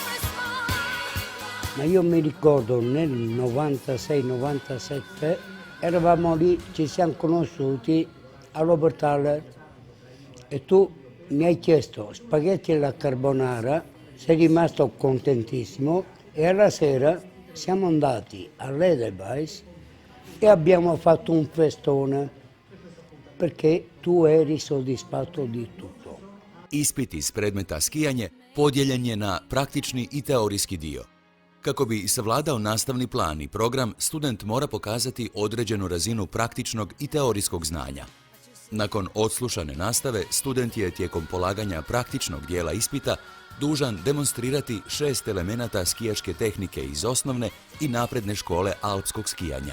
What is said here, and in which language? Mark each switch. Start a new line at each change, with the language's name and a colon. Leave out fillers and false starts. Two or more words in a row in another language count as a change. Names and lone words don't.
Italian: Ma io mi ricordo nel 96-97 eravamo lì, ci siamo conosciuti all'Obertaler e tu mi hai chiesto spaghetti alla carbonara, sei rimasto contentissimo e alla sera siamo andati all'Edelweiss e abbiamo fatto un festone perché tu eri soddisfatto di tutto.
Croatian: Ispit iz predmeta skijanje podijeljen je na praktični i teorijski dio. Kako bi savladao nastavni plan i program, student mora pokazati određenu razinu praktičnog i teorijskog znanja. Nakon odslušane nastave, student je tijekom polaganja praktičnog dijela ispita dužan demonstrirati 6 elemenata skijaške tehnike iz osnovne i napredne škole alpskog skijanja.